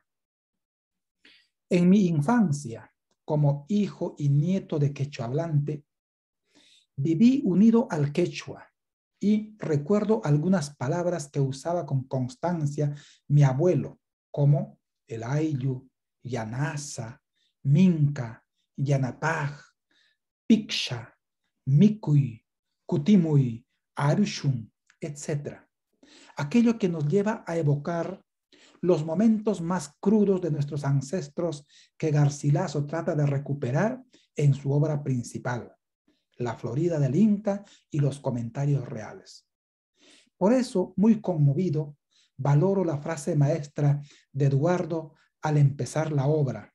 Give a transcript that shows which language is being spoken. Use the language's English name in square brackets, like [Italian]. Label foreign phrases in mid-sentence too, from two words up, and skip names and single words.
[Spanish] En mi infancia, como hijo y nieto de quechohablante, viví unido al quechua y recuerdo algunas palabras que usaba con constancia mi abuelo, como el [Quechua] ayllu, yanasa, minca, yanapaj, piksha, mikuy, cutimuy, Arushun, [Spanish] etc. Aquello que nos lleva a evocar los momentos más crudos de nuestros ancestros que Garcilaso trata de recuperar en su obra principal, La Florida del Inca y los comentarios reales. Por eso, muy conmovido, valoro la frase maestra de Eduardo al empezar la obra.